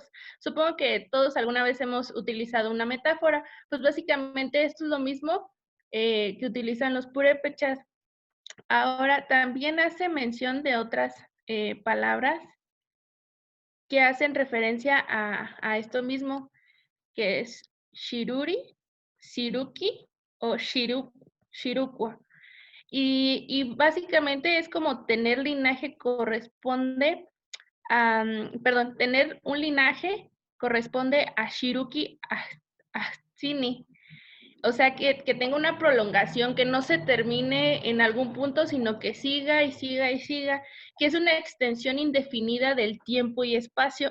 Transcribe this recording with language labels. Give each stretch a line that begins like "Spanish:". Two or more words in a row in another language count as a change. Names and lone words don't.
Spanish: Supongo que todos alguna vez hemos utilizado una metáfora, pues básicamente esto es lo mismo que utilizan los purépechas. Ahora, también hace mención de otras palabras que hacen referencia a esto mismo, que es shiruri, shiruki o shirukwa. Y básicamente es como tener linaje corresponde a, perdón, tener un linaje corresponde a
Purepecha: Shiruki Atsini.
Spanish: O sea, que tenga una prolongación, que no se termine en algún punto, sino que siga y siga y siga, que es una extensión indefinida del tiempo y espacio.